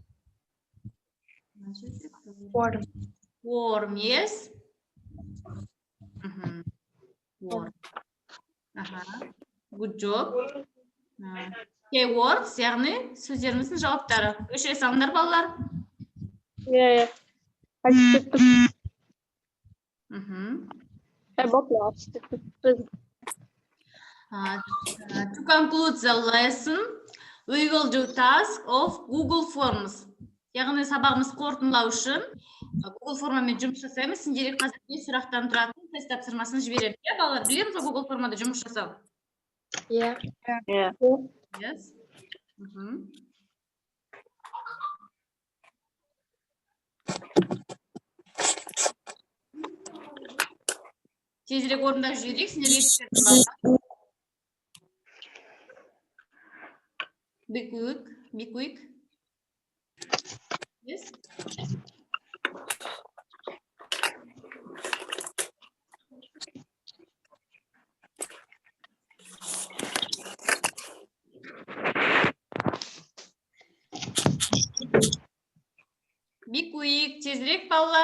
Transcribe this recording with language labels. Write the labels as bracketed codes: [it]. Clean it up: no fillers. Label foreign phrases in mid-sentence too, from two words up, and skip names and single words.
[en] Warm, yes. Warm. Good job. Keywords, [kk] яғни сөздеріміздің жауаптары. Өшіре салыңдар, балалар. [en] To conclude the lesson, we will do task of Google Forms. [kk] Яғни сабағымыз қорытындылау үшін Google формамен жұмыс жасаймыз. Сендерге қазір сұрақтан тұратын тест тапсырмасын жібереді. Балалар, білеміз ғой Google формада жұмыс жасау? [en] Yeah. Yes. [kk] Тезірек орындап жіберейік, сендерге түсетін балалар. [en] Be quick. Yes. Be quick, [kk] тезірек балалар.